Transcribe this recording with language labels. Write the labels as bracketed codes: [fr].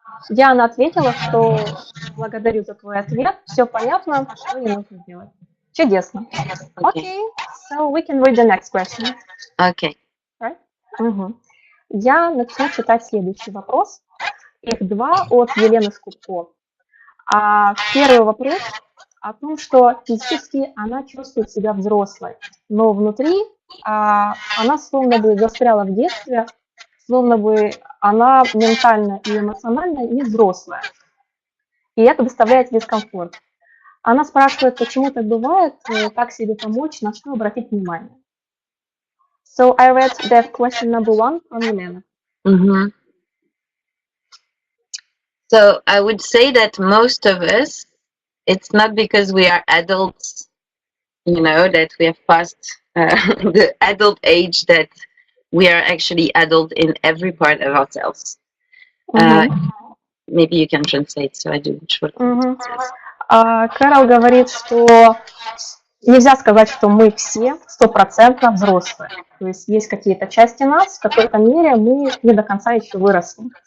[ru] Диана ответила, что благодарю за твой ответ, все понятно, что не нужно делать. Чудесно. [en] Okay, so we can read the next question. Okay. Right? [ru] Я начну читать следующий вопрос. Их два от Елены Скупко. Первый вопрос о том, что физически она чувствует себя взрослой, но внутри она словно бы застряла в детстве, словно бы она ментально и эмоционально не взрослая. И это доставляет дискомфорт. Она спрашивает, почему так бывает, как себе помочь, на что обратить внимание. [en] So I read that question number 1 from Elena. So I would say that most of us, it's not because we are adults, you know, that we have passed the adult age, that we are actually adult in every part of ourselves. Maybe you can translate, so I do. [ru] Керол говорит, что нельзя сказать, что мы все 100% взрослые. То есть есть какие-то части нас, в какой-то мере мы не до конца еще выросли.